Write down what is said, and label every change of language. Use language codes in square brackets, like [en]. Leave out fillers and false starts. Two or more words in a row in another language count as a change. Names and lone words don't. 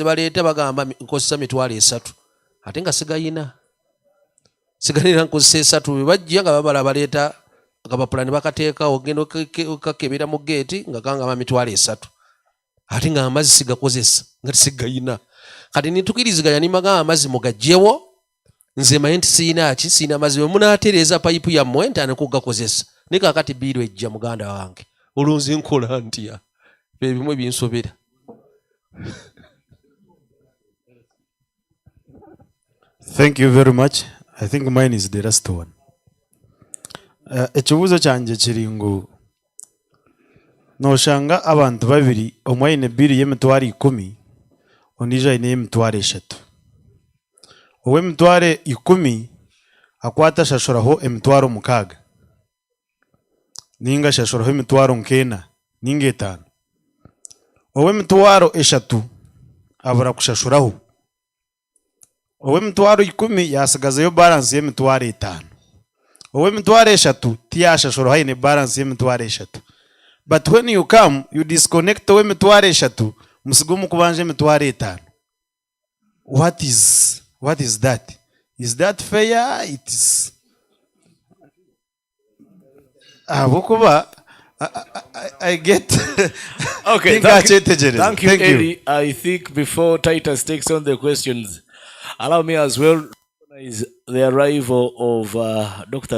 [lg] baleeta bagamba nkozesa $3 ate nga sigayina sigalira nkozesa 3 bajja nga babala baleeta akapapula ne bakateekawo ogenda okakebera mu geeti nga kangamba $3 ate nga amazzi sigakozesa nga sigayina kati nitukiriziganya nimagamba amazzi mugagyewo nze maye nti siina amazzi bwe munaatereeza payipu yammwe ntaane kugakozesa naye kaakati bbiiru ejja muganda wange olunzi nkola ntya bebimwe binsobera. [en] Thank you very much. I think mine is the last one. [nyn] Ekibuuzo kyange kiri ngu noshanga abantu babiri omwe aine biiru y'emitwaro 10 ondiijo aine y'emitwaro 3 ow'emitwaro 10 akwata ashashuraho emitwaro 6 ninga ashashuraho emitwaro 9 ninga 5 ow'emitwaro 3 abura kushashuraho ow'emitwaro 10 yasigazayo balance y'emitwaro 5 ow'emitwaro 3 tiyashashuraho aine balance y'emitwaro 3 [en] but when you come you disconnect [nyn] ow'emitwaro 3 musigo mukubanja emitwaro 5 [en] what is that? Is that fair? It is Bokuba, I get Okay, thank you, Eddie. I think before Titus takes on the questions, allow me as well to recognize the arrival of Dr.